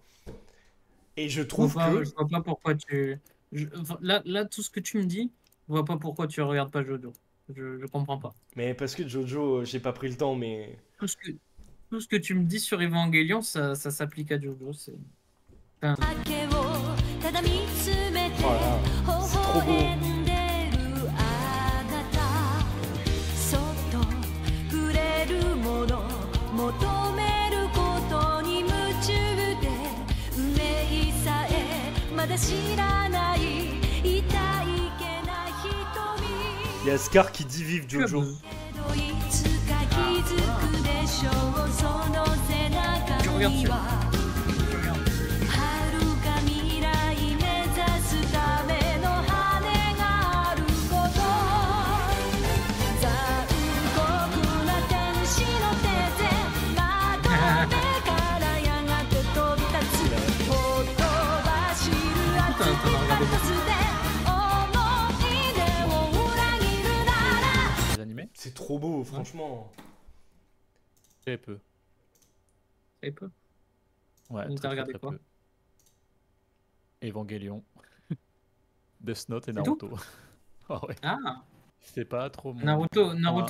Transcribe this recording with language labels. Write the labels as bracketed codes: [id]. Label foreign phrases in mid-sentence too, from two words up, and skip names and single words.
[fr] Et je trouve que... je vois pas pourquoi enfin, là, tout ce que tu me dis, je vois pas pourquoi tu regardes pas Jojo. Je comprends pas. Mais parce que Jojo, j'ai pas pris le temps, mais... Tout ce que, tout ce que tu me dis sur Evangelion, ça s'applique à Jojo. Enfin, [ja] 明けをただ見つめて [fr] Oh là là, [ja] 微 [fr] c'est trop beau. [ja] 笑んでるあなたそっと触れるもの求めることに夢中で運命さえまだ知らない痛いけな瞳 [fr] Il y a Scar qui dit vive tu Jojo. abuses. [ja] けどいつか気づくでしょうその背中 [fr] Tu regardes [ja] に [fr] sur. [ja] は [fr] Tu regardes. [ja] 遥か未来目指すための羽があること残酷な天使の手で窓辺からやがて飛び立つほとばしる熱いパスで思い出を裏切るなら [fr] Les animés? C'est trop beau, franchement. Très peu. Très peu. Ouais, Donc, t'as regardé quoi? peu. Evangelion, Death Note et C'est tout? Naruto. Ah ouais, Ah, c'est pas trop mon... Naruto,